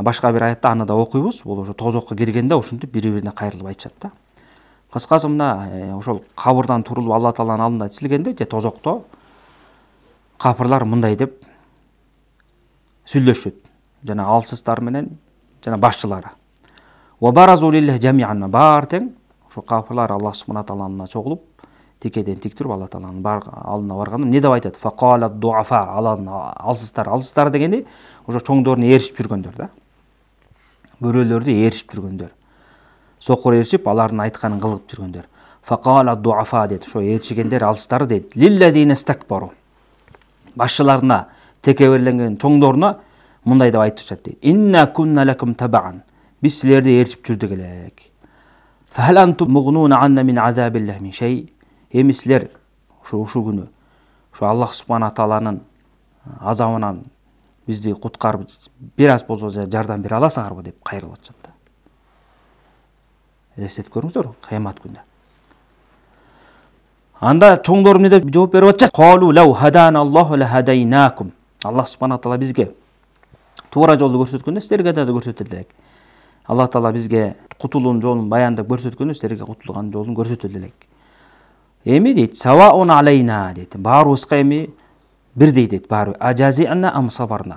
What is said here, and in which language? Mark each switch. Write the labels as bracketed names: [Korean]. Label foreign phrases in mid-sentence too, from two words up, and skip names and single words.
[Kyrgyz] Башка бир аятта аны да окуйбуз. Бул ошо тозокко киргенде ушинтип бири-бирине кайрылып айтышат да. Кыскасы мына ошол кабырдан турулуп Алла Тааланын алдында тизилгенде же тозокто кафырлар мындай деп сүйлөшөт. Жана алсыздар менен, жана башчылары. [Arabic] وَبَرَزُوا لِلَّهِ جَمِيعًا [Kyrgyz] бар тең ошо кафырлар Аллах субхана тааланына чогулуп, текеден тик туруп Алла Тааланын алдына барганда эмне деп айтат? [Arabic] فَقَالَ الضُّعَفَاءُ [Kyrgyz] алсыздар дегенди ошо чоңдорун ээришип жүргөндөр да. Бөрөлөрдү ээришип жүргөндөр. Сокур ээришип, алардын айтканын кылып жүргөндөр. [Arabic] فَقَالَ الضُّعَفَاءُ дейт. [Kyrgyz] Ошо ээришигендер алсыздар дейт. [Arabic] لِلَّذِينَ اسْتَكْبَرُوا [Kyrgyz] башчыларына, текеберленген чоңдоруна мындай деп айтышат дейт. [Arabic] إِنَّا كُنَّا لَكُمْ تَبَعًا [Kyrgyz] Biz sizlerdi erişip жүрдүк элек. [Arabic] فَهَلْ أَنْتُمْ مُغْنُونَ عَنَّا مِنْ عَذَابِ اللَّهِ مِنْ شَيْءٍ [Kyrgyz] Эми силер ушул күнү ошо Аллах субхана тааланын азабынан бизди куткарып, бир аз болсо жардам бере аласыңарбы деп кайрылып атышат да. Элестетип көрүңүздөр, кыямат күнү. Анда чоңдор эмне деп жооп берип атышат? [Arabic] قَالُوا لَوْ هَدَانَا اللَّهُ لَهَدَيْنَاكُمْ [Kyrgyz] Аллах субхана таала бизге туура жолду көрсөткөндө силерге да көрсөтөт элек. Алла Таала бизге кутулуунун жолун баяндап көрсөткөндө силерге кутулган жолун көрсөтөт элек. Эми дейт, [Arabic] سواء علينا [Kyrgyz] дейт. Баарыбызга эми бирдей дейт, баары. [Arabic] أجزعنا أم صبرنا.